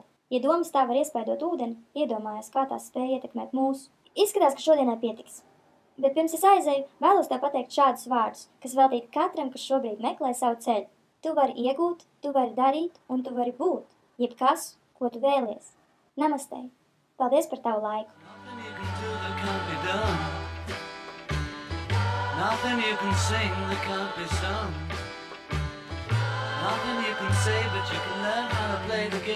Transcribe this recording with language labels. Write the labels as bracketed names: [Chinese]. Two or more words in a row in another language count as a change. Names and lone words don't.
[Latvian] Ja domas tā var iespaidot ūdeni, iedomājies, kā tās spēja ietekmēt mūsu. Izskatās, ka šodienai pietiks. Bet pirms es aizēju, vēlos tev pateikt šādus vārdus, kas veltīti katram, kas šobrīd meklē savu ceļu. Tu vari iegūt, tu vari darīt un tu vari būt jebkas, ko tu vēlies. Namastē! Paldies par tavu laiku! [English] Nothing you can sing that can't be sung. Nothing you can say, but you can learn how to play